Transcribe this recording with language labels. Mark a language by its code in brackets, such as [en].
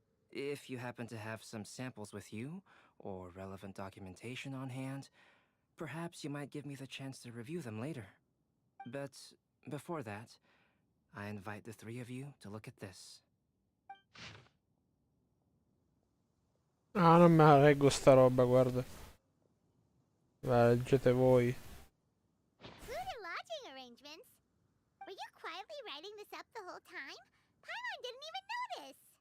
[en] If you happen to have some samples with you, or relevant documentation on hand, perhaps you might give me the chance to review them later. But before that, I invite the three of you to look at this. [it] Ah, non me la leggo sta roba, guarda. La leggete voi. [en] Food and lodging arrangements? Were you quietly writing this up the whole time? Paimon didn't even notice!